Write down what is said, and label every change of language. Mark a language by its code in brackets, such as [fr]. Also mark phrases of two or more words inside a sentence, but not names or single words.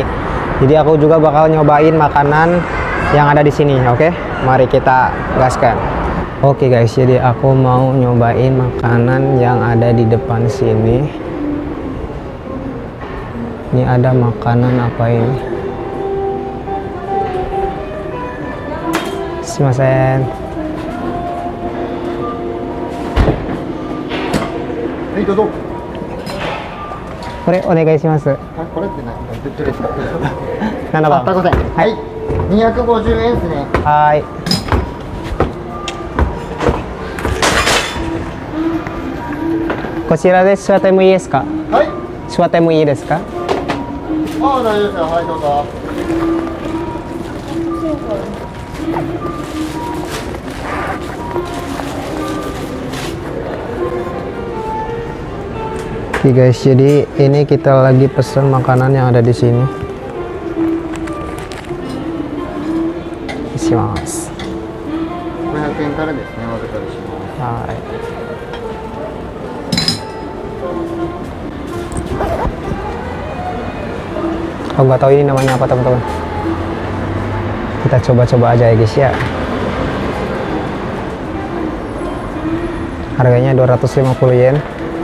[id] Jadi aku juga bakal nyobain makanan yang ada di sini, oke? Mari kita gaskan. Oke guys, jadi aku mau nyobain makanan yang ada di depan sini. Ini ada makanan apa ini? [ja] Sumimasen. はい、どうぞ. これお願いします。これって何？どれですか 7番。あ、高さん。はい。250円ですね。はい。こちらで座ってもいいですか？はい。座ってもいいですか？あ、大丈夫ですよ。はい、どうぞ。 [id] Oke guys, jadi ini kita lagi pesen makanan yang ada di sini. [ja] Isimasu. 500 円からですね。お預かりします。 [id] はい。Aku nggak tahu ini namanya apa teman-teman. Kita coba-coba aja ya guys ya. Harganya 250 yen.